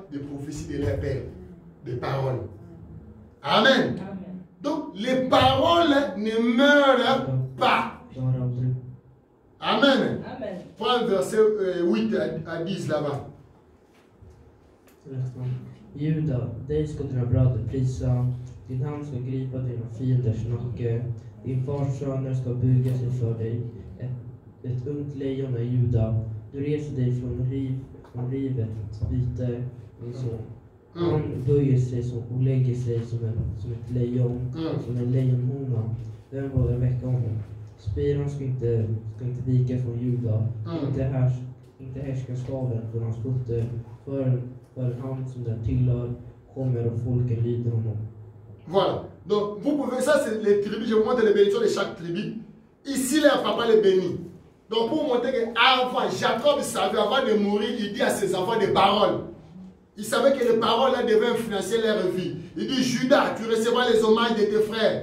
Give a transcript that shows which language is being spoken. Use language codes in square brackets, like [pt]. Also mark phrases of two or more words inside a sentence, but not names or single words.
[fr] Des prophéties de leur père, des paroles. Amen. Amen. Donc, les paroles ne meurent pas. Amen. Amen. Prends verset 8 à 10 là-bas. [sv] Juda, dig ska dina bröder prisa, din hand ska gripa dina fienders nacke, din fars söner ska buga sig för dig, ett ungt lejon är Juda, du reser dig från rivet byte, min son. Han böjer sig och lägger sig som ett lejon, som en lejonhona, den vågar väcka honom. Spiran ska inte vika från Juda, inte härskarstaven från hans fötter, för han som den tillhör kommer och folken lyder honom. [fr] Voilà. Donc, vous pouvez, ça c'est les tribus, je vous montre les bénédictions de chaque tribu. Ici, là, papa les bénit. Donc, pour vous montrer qu'avant, Jacob savait, avant de mourir, il dit à ses enfants des paroles. Il savait que les paroles là devaient influencer leur vie. Il dit, Judas, tu recevras les hommages de tes frères.